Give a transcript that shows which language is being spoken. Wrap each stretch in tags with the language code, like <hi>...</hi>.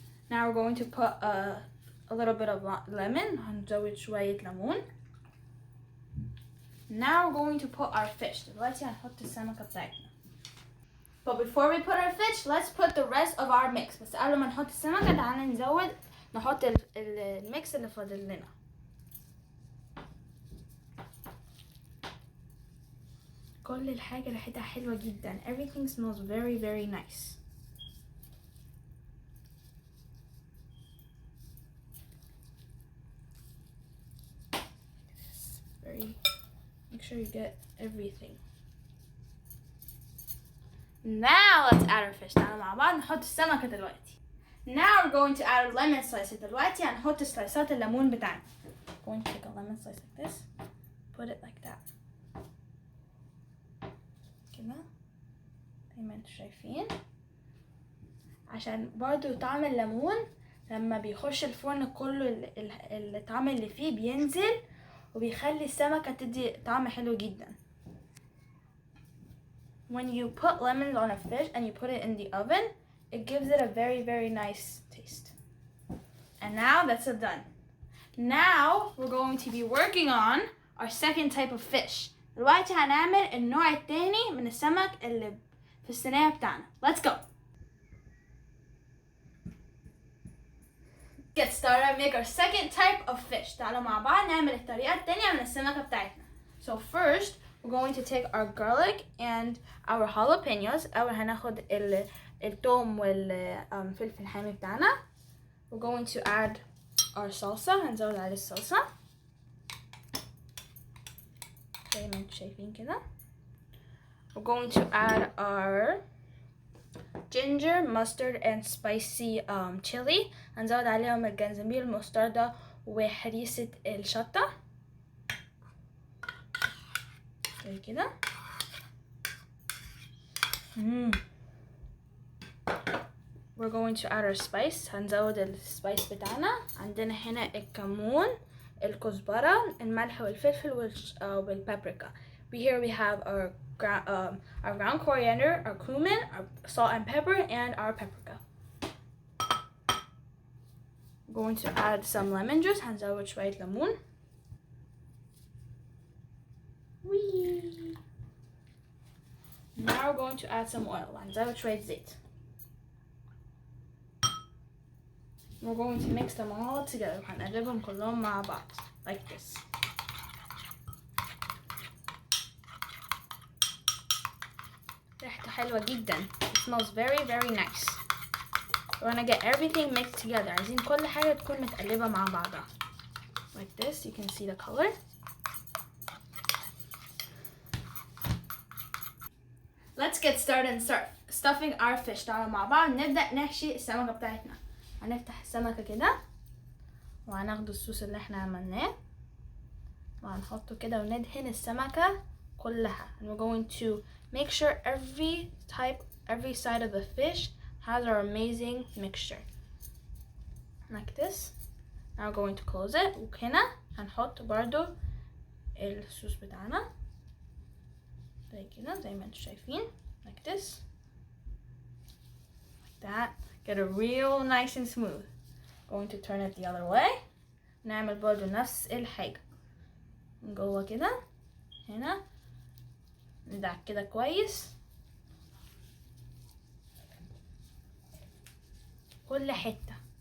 <en>Now we're going to put a little bit of lemon.</en> <ar>هنزود شوية ليمون.</ar> <en>Now we're going to put our fish.</en> <ar>دلوقتي هنحط السمكة بتاعتنا.</ar> <en>But before we put our fish, let's put the rest of our mix.</en> <ar>بس قبل ما نحط السمكة تعالى نحط الميكس اللي فاضل لنا. كل الحاجة ريحتها حلوة جدا.</ar> <en>Everything smells very very nice. Make sure you get everything. Now let's add our fish.</en> <ar>تعالوا مع بعض نحط السمكة دلوقتي.</ar> <en>Now we're going to add a lemon slice.</en> <ar>دلوقتي هنحط سلايسات الليمون بتاعنا.</ar> <en>Going to take a lemon slice like this. Put it like that.</en> <ar>كده زي ما انتوا شايفين. عشان برضو طعم الليمون لما بيخش الفرن كله الطعم اللي فيه بينزل وبيخلي السمكة تدي طعم حلو جدا.</ar> <en>When you put lemons on a fish and you put it in the oven, it gives it a very very nice taste. And now that's it done. Now we're going to be working on our second type of fish.</en> <ar>دلوقتي هنعمل النوع التاني من السمك اللي في الصينية بتاعنا.</ar> <en>Let's go. Get started and make our second type of fish.</en> <ar>تعالوا مع بعض نعمل الطريقة التانية من السمكة بتاعتنا.</ar> <en>So first we're going to take our garlic and our jalapenos.</en> <ar>أول هناخد الثوم والفلفل الحامي بتاعنا.</ar> <en>We're going to add our salsa.</en> <ar>هنزود عليه الصلصة زي ما انتوا شايفين كده.</ar> <en>We're going to add our ginger, mustard and spicy chili.</en> <ar>هنزود عليهم الجنزبيل المستردة وهريسة الشطة زي كده.</ar> <en>We're going to add our spice.</en> <ar>هنزود السبايس بتاعنا. عندنا هنا الكمون، الكزبره، الملح والفلفل والبابريكا.</ar> <en>Here we have our ground coriander, our cumin, our salt and pepper, and our paprika. We're going to add some lemon juice.</en> <ar>هنزود شوية ليمون.</ar> <en>Now we're going to add some oil.</en> <ar>هنزود شوية زيت.</ar> <en>We're going to mix them all together.</en> <ar>هنقلبهم كلهم مع بعض</ar> <en>like this.</en> <ar>ريحته حلوة جدا.</ar> <en>It smells very very nice. We're gonna get everything mixed together.</en> <ar>عايزين كل حاجة تكون متقلبة مع بعضها</ar> <en>like this. You can see the color. Let's get started and start stuffing our fish.</en> <ar>تعالوا مع بعض نبدأ نحشي السمكة بتاعتنا. هنفتح السمكة كده وهناخد الصوص اللي احنا عملناه وهنحطه كده وندهن السمكة كلها.</ar> <en>And we're going to make sure every side of the fish has our amazing mixture like this. Now we're going to close it.</en> <ar>وهنا هنحط برضو الصوص بتاعنا زي كده زي ما انتوا شايفين</ar> <en>like this like that. Get it real nice and smooth. Going to turn it the other way.</en> <ar>نعمل برضو نفس الحاجة من جوه كده هنا ندعك كده كويس كل حتة.</ar>